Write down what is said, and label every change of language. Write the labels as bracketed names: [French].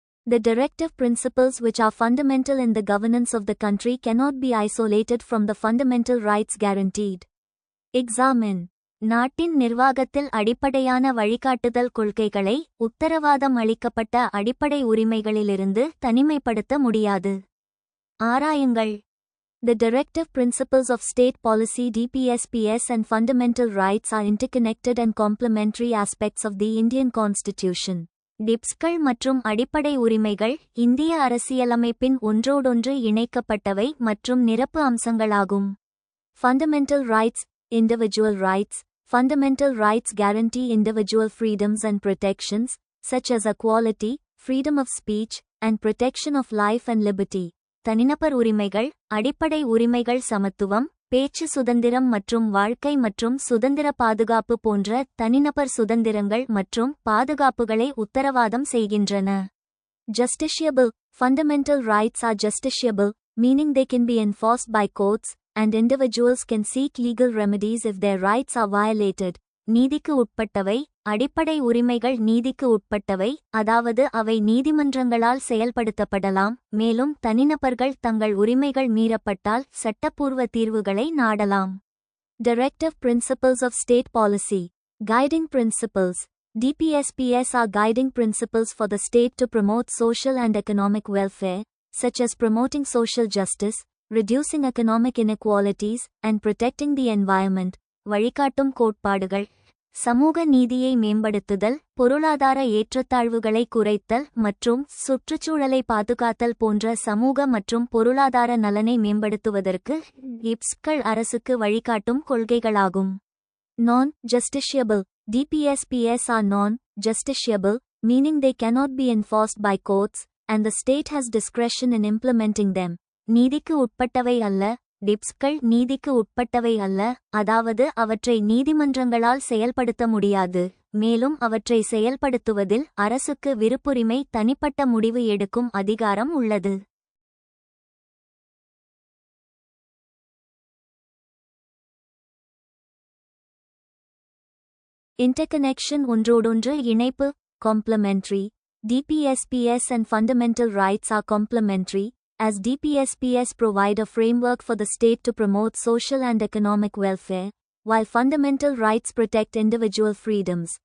[English] The directive principles which are fundamental in the governance of the country cannot be isolated from the fundamental rights guaranteed. Examine. [Tamil] நாட்டின் நிர்வாகத்தில் அடிப்படையான வழிகாட்டுதல் கொள்கைகளை உத்தரவாதம் அளிக்கப்பட்ட அடிப்படை உரிமைகளிலிருந்து தனிமைப்படுத்த முடியாது. ஆராயுங்கள். [English] The directive principles of state policy DPSPS and fundamental rights are interconnected and complementary aspects of the Indian Constitution. [Tamil] டிப்ஸ்கள் மற்றும் அடிப்படை உரிமைகள் இந்திய அரசியலமைப்பின் ஒன்றோடொன்று இணைக்கப்பட்டவை மற்றும் நிரப்பு அம்சங்களாகும். [English] Fundamental rights, individual rights. Fundamental rights guarantee individual freedoms and protections, such as equality, freedom of speech, and protection of life and liberty. [Tamil] தனிநபர் உரிமைகள் அடிப்படை உரிமைகள் சமத்துவம், பேச்சு சுதந்திரம் மற்றும் வாழ்க்கை மற்றும் சுதந்திர பாதுகாப்பு போன்ற தனிநபர் சுதந்திரங்கள் மற்றும் பாதுகாப்புகளை உத்தரவாதம் செய்கின்றன. [English] Justiciable. Fundamental rights are justiciable, meaning they can be enforced by courts, and individuals can seek legal remedies if their rights are violated. [Tamil] நீதிக்கு உட்பட்டவை. அடிப்படை உரிமைகள் நீதிக்கு உட்பட்டவை, அதாவது அவை நீதிமன்றங்களால் செயல்படுத்தப்படலாம், மேலும் தனிநபர்கள் தங்கள் உரிமைகள் மீறப்பட்டால் சட்டப்பூர்வ தீர்வுகளை நாடலாம். [English] Directive Principles of State Policy. Guiding Principles. DPSPS are guiding principles for the state to promote social and economic welfare, such as promoting social justice, reducing economic inequalities, and protecting the environment. [Tamil] வழிகாட்டும் கோட்பாடுகள் சமூக நீதியை மேம்படுத்துதல், பொருளாதார ஏற்றத்தாழ்வுகளை குறைத்தல் மற்றும் சுற்றுச்சூழலை பாதுகாத்தல் போன்ற சமூக மற்றும் பொருளாதார நலனை மேம்படுத்துவதற்கு டிப்ஸ்கள் அரசுக்கு வழிகாட்டும் கொள்கைகளாகும். [English] Non-justiciable. DPSPS are non-justiciable, meaning they cannot be enforced by courts, and the state has discretion in implementing them. [Tamil] நீதிக்கு உட்பட்டவை அல்ல. டிப்ஸ்கள் நீதிக்கு உட்பட்டவை அல்ல, அதாவது அவற்றை நீதிமன்றங்களால் செயல்படுத்த முடியாது, மேலும் அவற்றை செயல்படுத்துவதில் அரசுக்கு விருப்புரிமை தனிப்பட்ட முடிவு எடுக்கும் அதிகாரம் உள்ளது. [English] Interconnection [Tamil] ஒன்றோடொன்று இணைப்பு [English] complementary. DPSPS and fundamental rights are complementary, as DPSPS provide a framework for the state to promote social and economic welfare, while fundamental rights protect individual freedoms.